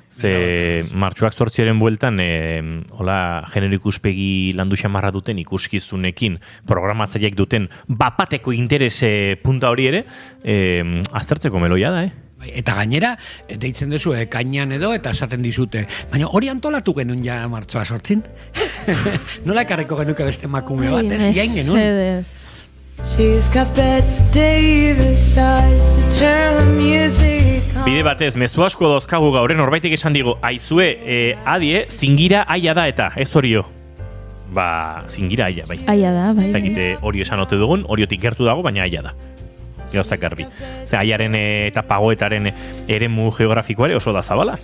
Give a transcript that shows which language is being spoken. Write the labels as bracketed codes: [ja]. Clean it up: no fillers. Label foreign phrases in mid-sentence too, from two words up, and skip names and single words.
[eu] Ze martxoak 8 bueltan, hola, genero ikuspegi landu xamarra duten ikuskizunekin programatzaileek duten bapateko interes punta hori ere, aztertzeko meloia da, Bai, eta gainera, deitzen duzu ekainean edo, eta esaten dizute, baina hori antolatu genuen ja martxoa 8. Nola ekarriko genuke beste emakume bat, ez jain genuen. Mesedez. [en] She's got Bette Davis eyes to turn music on. [eu] Bide batez, mezu asko dauzkagu gaur, norbaitek esan digu, aizue, adie, zingira aia da eta, ez horio. Ba, zingira aia, bai. Aia da, bai. Ez dakite hori esan ote dugun, horiotik gertu dago, baina aia da. Gauzak garbi. Ze aiaren eta pagoetaren eremu geografikoare oso da zabala.